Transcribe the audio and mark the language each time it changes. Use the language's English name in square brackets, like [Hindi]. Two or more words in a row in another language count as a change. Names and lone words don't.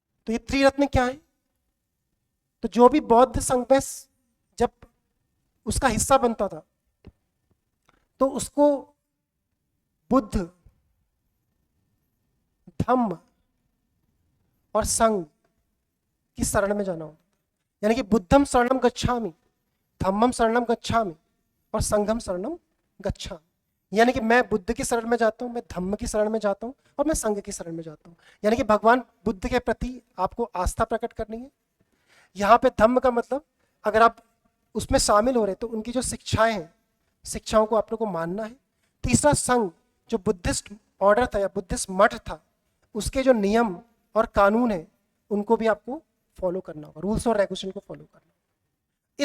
[Hindi] तो ये त्रिरत्न क्या है? तो जो भी बौद्ध संघ में जब उसका हिस्सा बनता था तो उसको बुद्ध, धम्म और संघ की शरण में जाना होता, यानी कि [Pali] बुद्धम शरणम गच्छामि, धम्मम शरणम गच्छामि और संघम शरणम गच्छामि। [Hindi] यानी कि मैं बुद्ध की शरण में जाता हूँ, मैं धम्म की शरण में जाता हूँ और मैं संघ की शरण में जाता हूँ। यानी कि भगवान बुद्ध के प्रति आपको आस्था प्रकट करनी है। यहाँ पे धम्म का मतलब अगर आप उसमें शामिल हो रहे तो उनकी जो शिक्षाएं हैं, शिक्षाओं को आप लोग को मानना है। तीसरा संघ, जो [English] Buddhist order [Hindi] था या बुद्धिस्ट मठ था, उसके जो नियम और कानून है उनको भी आपको फॉलो करना होगा, रूल्स और रेगुलेशन को फॉलो करना होगा।